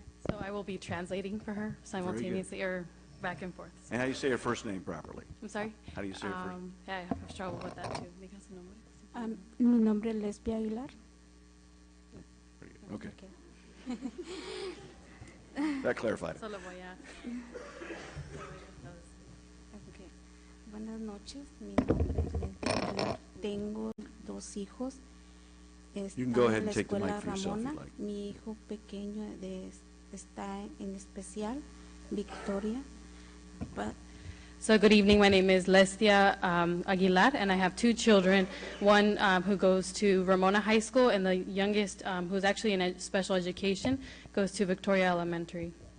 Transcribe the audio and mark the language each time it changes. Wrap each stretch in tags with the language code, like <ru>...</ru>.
<en>So I will be translating for her simultaneously or back and forth. And how do you say her first name properly? I'm sorry? How do you say her first name? Yeah, I have trouble with that too. Because the nombre.</en> <es>Mi nombre es Lesbia Aguilar.</es> <en>Okay. That clarified it.</en> <es>Solo voy a...</es> <en>Okay.</en> <es>Buenas noches, mi nombre es Lesbia Aguilar. Tengo 2 hijos.</es> <en>You can go ahead and take the mic</en> <es>Escuela</es> <en>for yourself if</en> <es>Ramona.</es> <en>you'd like.</en> <es>Mi hijo pequeño está en especial, Victoria.</es> <en>So good evening, my name is Lestia Aguilar, and I have 2 children, one who goes to Ramona High School, and the youngest, who's actually in special education, goes to Victoria Elementary.</en>